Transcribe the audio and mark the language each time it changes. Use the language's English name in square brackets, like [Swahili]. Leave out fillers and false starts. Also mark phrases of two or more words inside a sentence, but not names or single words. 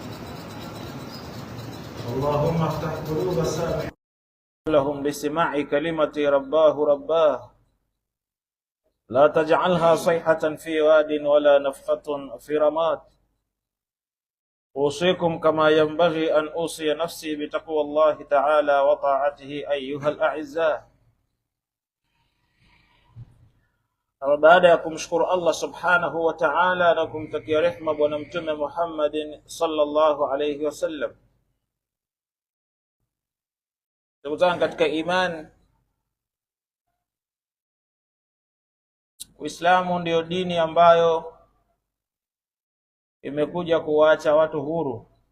[Arabic] اللهم افتح قلوب سامعين لهم لسماع كلمة رباه لا تجعلها صيحة في واد ولا نفخة في رماد. أوصيكم كما ينبغي أن أوصي نفسي بتقوى الله تعالى وطاعته أيها الأعزاء. [Swahili] Baada ya kumshukuru Allah [Arabic] سبحانه وتعالى [Swahili] na kumtakia rehema bwana mtume [Arabic] محمد صلى الله عليه وسلم, [Swahili] ndugu zangu katika imani, Uislamu ndio dini ambayo imekuja kuwaacha watu huru